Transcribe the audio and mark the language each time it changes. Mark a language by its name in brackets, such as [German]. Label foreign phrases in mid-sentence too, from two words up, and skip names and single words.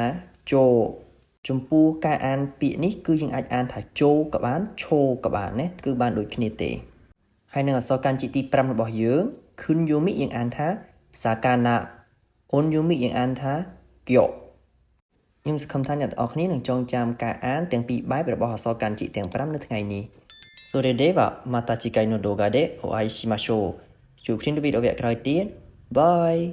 [Khmer] Jo ចំពោះការអានពាក្យនេះគឺយើងអាចអានថា Jo ក៏បាន Cho ក៏បានណាគឺបានដូចគ្នាទេហើយនឹងអក្សរកាន់ជីទី5របស់យើង Kunyomi យើងអានថា Sakana Unyomi យើងអានថា Gyoខ្ញុំសង្ឃឹមថាអ្នកទាំងអស់គ្នានឹងចងចាំការអានទាំងពីរបែបរបស់អក្សរកាន់ជីទាំង5នៅថ្ងៃនេះ [Japanese] それではまた次回の動画でお会いしましょう [Khmer] ជួបគ្នានៅវីដេអូក្រោយទៀតបាយ